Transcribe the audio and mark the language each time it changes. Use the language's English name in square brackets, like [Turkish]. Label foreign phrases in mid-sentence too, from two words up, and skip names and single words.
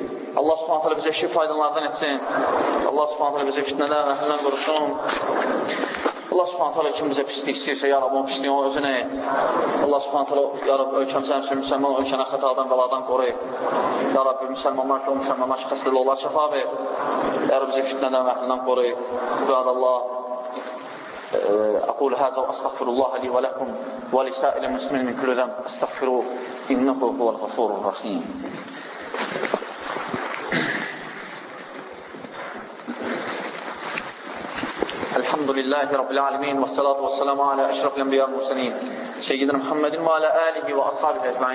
[Azerbaijani] Allah subhanətələ bizə işi faydalardan etsin. Allah subhanətələ bizə fitnədən və əhlindən qorusun. Allah subhanətələ kim bizə pislik istəyirsə, [Arabic] يا ربي, [Azerbaijani] onun pisliyi onun özünə et. Allah subhanətələ, [Arabic] يا ربي, [Azerbaijani] ölkəmsə həmçinin müsəlman ölkənə xətadan, bəladan qoruyub. [Arabic] يا ربي, [Azerbaijani] müsəlmanlar ki, o müsəlmanlar ki, xəstəli olar, şəfa ver. [Arabic] يا ربي, [Azerbaijani] bizə fitnədən və əhlindən qoruyub. İbadallah. [Arabic] أقول هذا وأستغفر الله لي ولكم ولسائر المسلمين من كل ذنب أستغفروه إنه هو الغفور الرحيم. الحمد لله رب العالمين والصلاة والسلام على أشرف الأنبياء والمرسلين سيدنا محمد وعلى آله وأصحابه أجمعين.